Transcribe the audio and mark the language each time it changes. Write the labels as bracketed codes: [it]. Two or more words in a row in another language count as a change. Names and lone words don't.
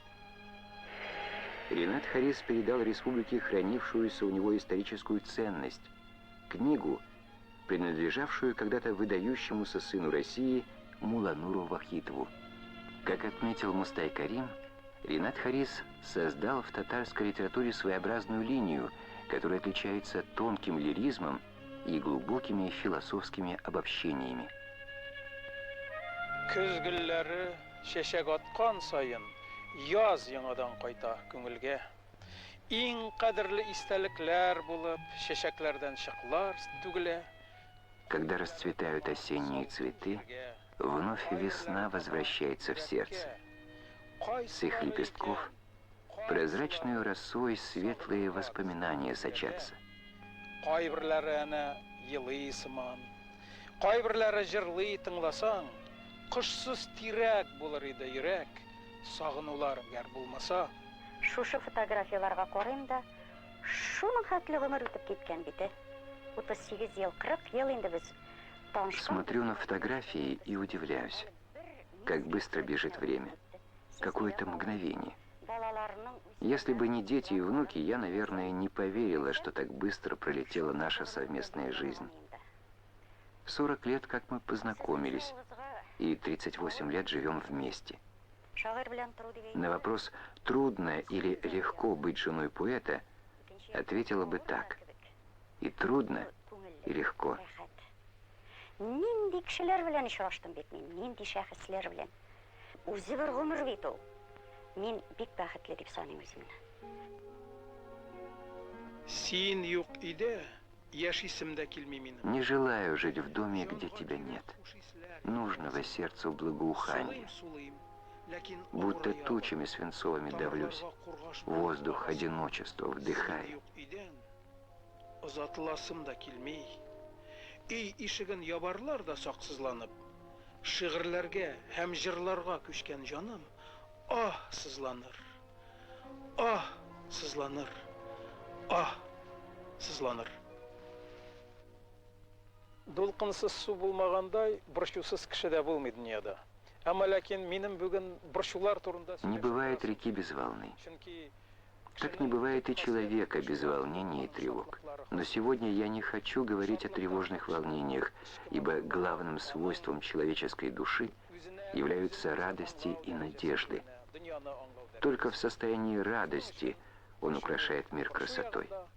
[ru] Ренат Харис передал республике хранившуюся у него историческую ценность – книгу, принадлежавшую когда-то выдающемуся сыну России Мулануру Вахитову. Как отметил Мустай Карим, Ренат Харис создал в татарской литературе своеобразную линию, которая отличается тонким лиризмом и глубокими философскими обобщениями. [tt] Көз гүлләре шәшәк аткан сайын, яз яңадан кайта күңелгә. Иң кадерле истәлекләр булып, шәшәкләрдән чаклар түгелә. [ru] Когда расцветают осенние цветы, вновь весна возвращается в сердце. С их лепестков прозрачной росой светлые воспоминания сочатся. [tt] Кайберләре әнә елый сыман, кайберләре җырлый тыңласаң, кышсыз тирәк булыр иде йөрәк, сагынулар гәр булмаса. Шушы фотографияларга карыйм да, шуның хәтле гомер үтеп киткән бит. 38 ел, 40 ел инде без танышкан. [ru] Смотрю на фотографии и удивляюсь, как быстро бежит время. Какое-то мгновение. Если бы не дети и внуки, я, наверное, не поверила, что так быстро пролетела наша совместная жизнь. 40 лет, как мы познакомились, и 38 лет живем вместе. На вопрос, трудно или легко быть женой поэта, ответила бы так: и трудно, и легко. [tt] Нинди кешеләр белән очраштым бит мин, нинди шәхесләр белән. Үзе бер гомер бит ул. Мин бик бәхетле дип саныйм үземне. Син юк иде, яшисем дә килми минем. [ru] Не желаю жить в доме, где тебя нет. Нужного сердцу благоухания. Будто тучами свинцовыми давлюсь, воздух одиночества вдыхаю. [tt] Озатыласым да килми. Үй ишеген ябарлар да саксызланып, шигырьләргә һәм җырларга күчкән җаным, сызланыр. Сызланыр. Сызланыр. Дулкынсыз су булмагандай, борчусыз кеше дә булмый дөньяда. Әмма ләкин минем бүген борчулар турында [ru] Не бывает реки без волны. Так не бывает и человека без волнений и тревог. Но сегодня я не хочу говорить о тревожных волнениях, ибо главным свойством человеческой души являются радости и надежды. Только в состоянии радости он украшает мир красотой.